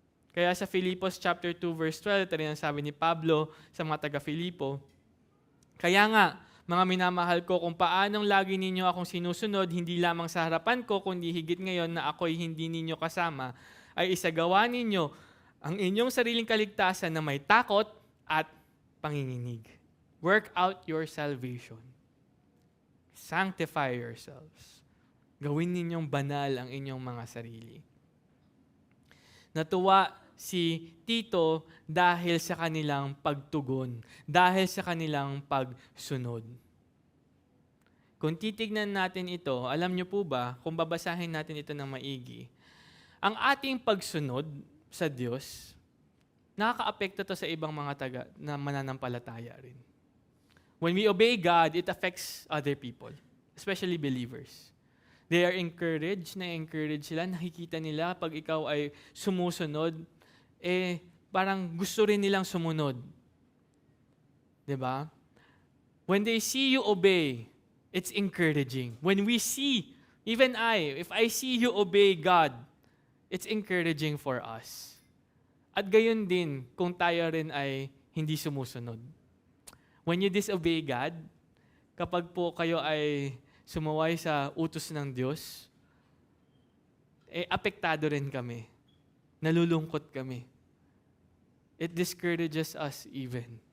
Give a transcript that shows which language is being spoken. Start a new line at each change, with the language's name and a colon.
Filipino: Kaya sa Filipos chapter 2 verse 12, ito rin ang sabi ni Pablo sa mga taga-Filipo, kaya nga, mga minamahal ko, kung paanong lagi ninyo akong sinusunod, hindi lamang sa harapan ko, kundi higit ngayon na ako'y hindi ninyo kasama, ay isagawa ninyo ang inyong sariling kaligtasan na may takot at panginginig.
English: Work out your salvation. Sanctify yourselves.
Filipino: Gawin ninyong banal ang inyong mga sarili. Natuwa si Tito dahil sa kanilang pagtugon, dahil sa kanilang pagsunod. Kung titignan natin ito, alam niyo po ba, kung babasahin natin ito ng maigi, ang ating pagsunod sa Diyos, nakaka-apekto to sa ibang mga na mananampalataya rin.
English: When we obey God, it affects other people, especially believers. They are encouraged
Filipino: sila, nakikita nila pag ikaw ay sumusunod, parang gusto rin nilang sumunod. 'Di ba?
English: When they see you obey, it's encouraging. When we see, even if I see you obey God, it's encouraging for us.
Filipino: At gayon din kung tayo rin ay hindi sumusunod.
English: When you disobey God,
Filipino: kapag po kayo ay sumuway sa utos ng Diyos, apektado rin kami. Nalulungkot kami.
English: It discourages us even.